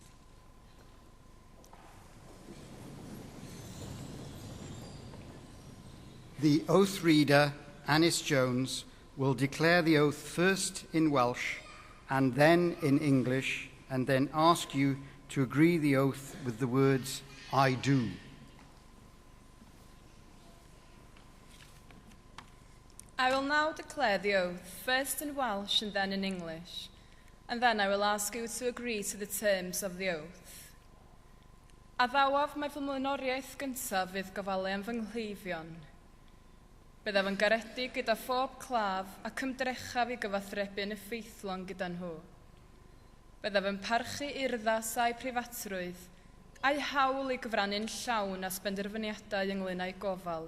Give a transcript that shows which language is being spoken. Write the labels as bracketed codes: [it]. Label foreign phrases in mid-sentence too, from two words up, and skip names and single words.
[en] The oath reader, Anis Jones, will declare the oath first in Welsh and then in English, and then ask you to agree the oath with the words, I do. I will now declare the oath, first in Welsh and then in English, and then I will ask you to agree to the terms of the oath. [cy] Addawaf mae fy mlaenoriaeth gyntaf fydd gofalu am fy nghlifon. Byddaf yn garedig gyda phob claf ac ymdrechaf I gyfathrebu'n effeithlon gyda nhw. Byddaf yn parchu urddas a'u preifatrwydd, a'i hawl I gyfrannu'n llawn a sbenderfyniadau ynglŷn â'i gofal.